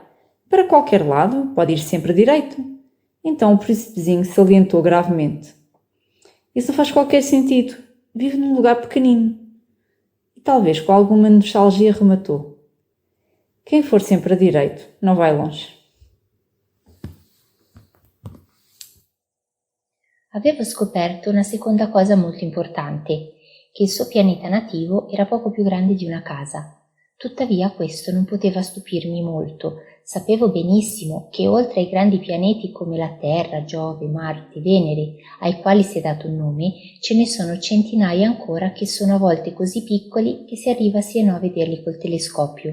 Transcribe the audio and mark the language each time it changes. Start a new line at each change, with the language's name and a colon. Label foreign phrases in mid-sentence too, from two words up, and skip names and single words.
Portuguese: Para qualquer lado, pode ir sempre direito. Então o príncipezinho salientou gravemente. Isso não faz qualquer sentido. Vive num lugar pequenino. E talvez com alguma nostalgia rematou. Quem for sempre a direito não vai longe.
Italian: Avevo scoperto una seconda cosa molto importante, che il suo pianeta nativo era poco più grande di una casa. Tuttavia questo non poteva stupirmi molto. Sapevo benissimo che oltre ai grandi pianeti come la Terra, Giove, Marte, Venere, ai quali si è dato un nome, ce ne sono centinaia ancora che sono a volte così piccoli che si arriva sino a vederli col telescopio.